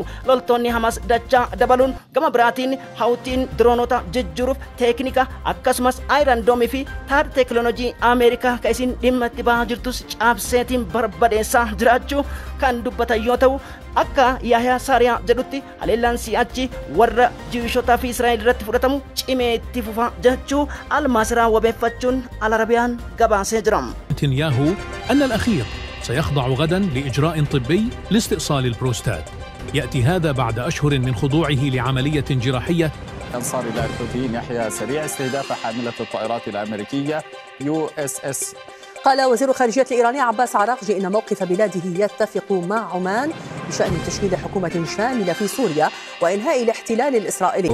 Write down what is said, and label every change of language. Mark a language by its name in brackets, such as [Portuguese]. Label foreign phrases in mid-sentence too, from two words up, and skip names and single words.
[Oromo] Loltoonni Hamas dachaa dabaluun gama biraatiin hawtiin diroonota jijjiiruuf teeknika akkasumas aayirandoomii fi taar teekinooloojii Ameerikaa kan isin dhimma itti bahaa jirtus caabseetiin barbadeessaa jiraachuu kan dubbatan yoo ta'u akka Yahyaa Saariyaa jedhutti haleellaan si'achi warra Jiwishotaa fi Israa'el irratti fudhatamu cimee itti fufa jechuu Almaasiraa wabeeffachuun Al-Arabiyaan gabaasee jira. [Arabic] نتنياهو أن الأخير سيخضع غدا لإجراء طبي لاستئصال البروستات. يأتي هذا بعد أشهر من خضوعه لعملية جراحية. أنصار الله الحوثيين يحيى سريع استهداف حاملة الطائرات الأمريكية USS. قال وزير الخارجية الإيراني عباس عراقجي إن موقف بلاده يتفق مع عمان بشأن تشكيل حكومة شاملة في سوريا وإنهاء الاحتلال الإسرائيلي.